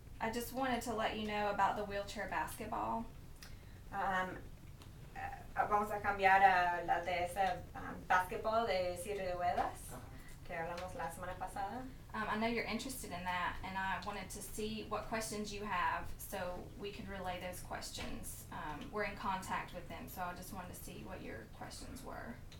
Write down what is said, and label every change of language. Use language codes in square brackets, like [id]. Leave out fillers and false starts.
[en] I just wanted to let you know about the wheelchair basketball. [es] Vamos a cambiar a la de ese basketball de silla de ruedas que hablamos la semana pasada. [en] I know you're interested in that, and I wanted to see what questions you have so we could relay those questions. We're in contact with them, so I just wanted to see what your questions were.